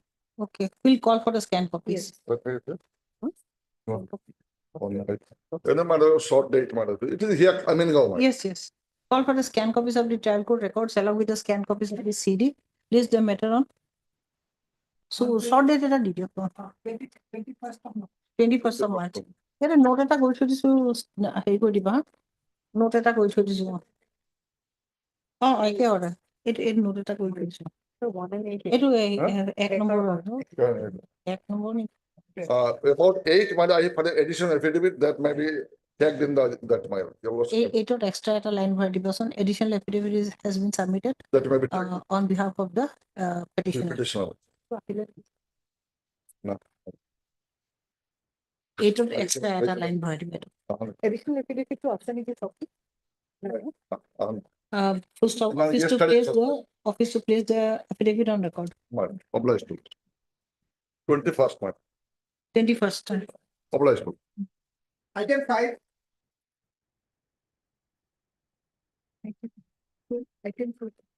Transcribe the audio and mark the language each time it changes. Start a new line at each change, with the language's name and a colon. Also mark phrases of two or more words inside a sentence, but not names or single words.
English: Okay, we'll call for the scan copies. Yes. Then, madam, short date, madam. It is here, I mean, go, madam. Yes, yes. Call for the scan copies of the trial court records along with the scan copies of the CD. List the matter on. So short date
Assamese: এটা দি দিয়ক
English: 21st of March.
Assamese: এটা নোট এটা কৰি থৈ দিছো হেৰি কৰি দিবা নোট এটা কৰি থৈ দিছো একে অৰ্ডাৰ এইটো নোট এটা কৰি থৈ দিছো
English: So 1 and 8.
Assamese: এইটো এক নম্বৰ এক নম্বৰ নি
English: About 8, madam, I have put an additional affidavit that may be tagged in that, madam. Your lordship,
Assamese: এইটোত এক্সট্ৰা এটা লাইন ভৰাই দিবচোন
English: additional affidavit has been submitted that may be tagged. on behalf of the petitioner. Petitioner. No.
Assamese: এইটোত এক্সট্ৰা এটা লাইন ভৰাই দিব এইটো
English: Additional affidavit to option is okay. First of No, office to yesterday- place the office to place the affidavit on record. Madam, obliged to. 21st, madam, 21st. obliged to. Item 5. Item 4.